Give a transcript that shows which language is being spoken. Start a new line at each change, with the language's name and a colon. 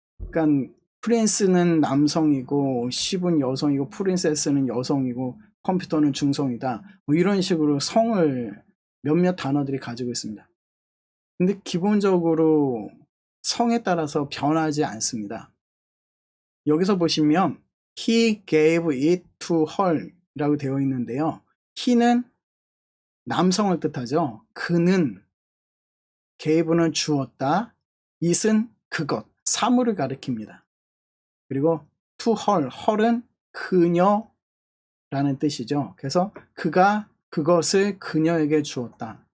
Korean: 그러니까 프린스는 남성이고 ship은 여성이고 프린세스는 여성이고 컴퓨터는 중성이다. 뭐 이런 식으로 성을 몇몇 단어들이 가지고 있습니다. 근데 기본적으로 성에 따라서 변하지 않습니다. 여기서 보시면
English: He gave it to her
Korean: 이라고 되어 있는데요. he는 남성을 뜻하죠. 그는, gave는 주었다, it은 그것, 사물을 가리킵니다. 그리고 to her, her은 그녀라는 뜻이죠. 그래서 그가 그것을 그녀에게 주었다.